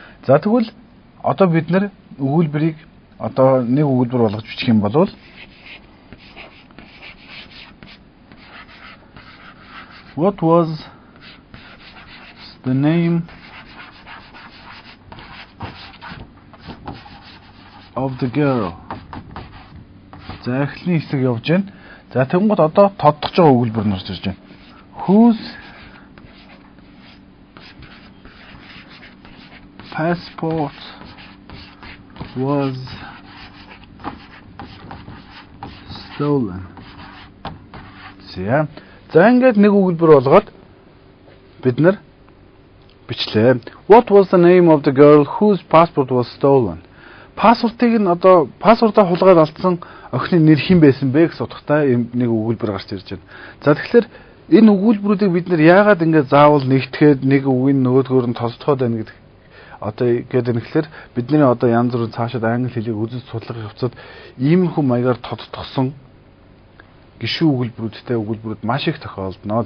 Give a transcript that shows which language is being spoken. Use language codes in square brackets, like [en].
[mn] За тэгвэл одоо бид нэр өгүүлбэрийг одоо нэг өгүүлбэр болгож бичих юм бол [en] what was the name of the girl? [mn] За эхлэний хэсэг явж байна. За тэгэнгүүт одоо тодтогч байгаа өгүүлбэр нь орж ирж байна. [en] Whose passport was stolen? [mn] За ингээд нэг өгүүлбэр болгоод бид нар бичлээ. [en] What was the name of the girl whose passport was stolen? [mn] Пассвортыг нь одоо пассвортоо хулгайд алдсан охины нэр хэн байсан бэ гэсэн утгатай нэг өгүүлбэр гарч ирж байна. За тэгэхээр энэ өгүүлбэрүүдийг бид нэр яагаад ингээд заавал нэгтгэхэд нэг үгийн нөгөөдгөөр нь тосдоход байна гэдэг одоо гэдэг нь тэгэхээр бидний одоо янз бүрийн цаашид англи хэлийг үзэж судлах явцад иймэрхүү маягаар тодтогсон гишүүн өгүүлбэрүүдтэй өгүүлбэрүүд маш их тохиолдно.